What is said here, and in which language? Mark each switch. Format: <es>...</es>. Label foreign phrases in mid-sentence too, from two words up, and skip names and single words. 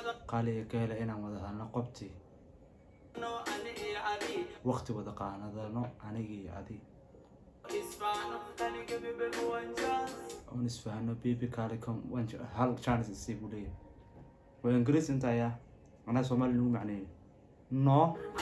<so>Qaaliga ka hele inaan wada hadalno qobti. Waqti wada qaadano, aniga iyo adi. Oon isfahano, baby, kaale,</so> <en>come, one ch-,</en> <so>hal chance isii buu leeyahay. Waa Ingiriis inta ayaa. Anaa Soomaali lagu macneeyay. No.</so>